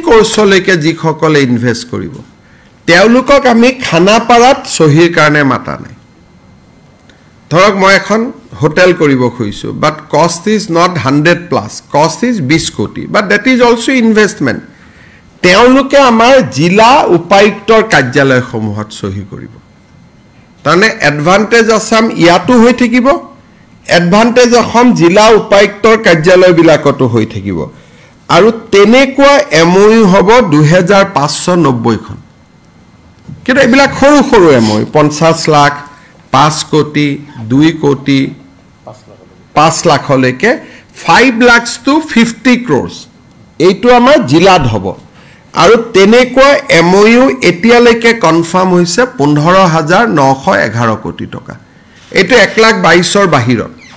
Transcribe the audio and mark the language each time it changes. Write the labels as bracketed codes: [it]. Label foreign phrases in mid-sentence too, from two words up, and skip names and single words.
[as] কোৰ্ছলৈকে যি সকলে ইনভেষ্ট কৰিব তেওঁলোকক আমি খানাপাৰাত সহিৰ কাৰণে মাতা নাই ধৰক মই এখন হোটেল কৰিব খুজিছো [en] but cost is not 100 plus cost is 20 [as] কোটি [en] but that is also investment [as] তেওঁলোকে আমাৰ জিলা উপায়ুক্তৰ কাৰ্যালয় সমূহত সহি কৰিব তাৰনে এডভান্টেজ আসাম ইয়াতো হৈ থাকিব এডভান্টেজ অসম জিলা উপায়ুক্তৰ কাৰ্যালয় বিলাকতো হৈ থাকিব আৰু তেনেকুৱা MOU হ'ব 2590 খন কিন্তু এবিলাক সৰু সৰু MOU 50 লাখ 5 কোটি 2 কোটি 5 লাখলৈকে [en] 5 lakhs to 50 crores [as] এইটো আমাৰ জিলাত হ'ব আৰু তেনেকুৱা MOU এতিয়ালৈকে কনফাৰ্ম হৈছে 15911 কোটি টকা এইটো 1,22,000 বাহিৰত